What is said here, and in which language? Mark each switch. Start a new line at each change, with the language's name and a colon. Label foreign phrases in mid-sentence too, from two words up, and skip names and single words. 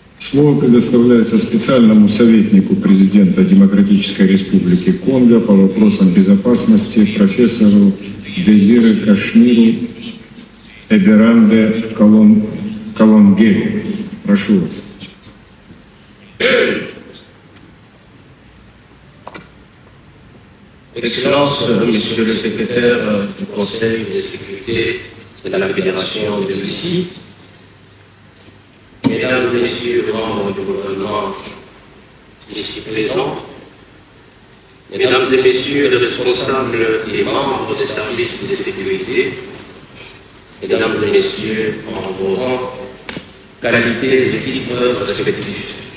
Russian: Слово предоставляется специальному советнику президента Демократической Республики Конго по вопросам безопасности профессору Дезире Кашмиру Эберанде Колонгеру. Прошу вас.
French: Excellence, Monsieur le secrétaire du Conseil de sécurité de la Fédération de Russie, Mesdames et Messieurs les membres du gouvernement ici présents, Mesdames et Messieurs les responsables et membres des services de sécurité, Mesdames et Messieurs en vos rangs, qualités et titres respectifs.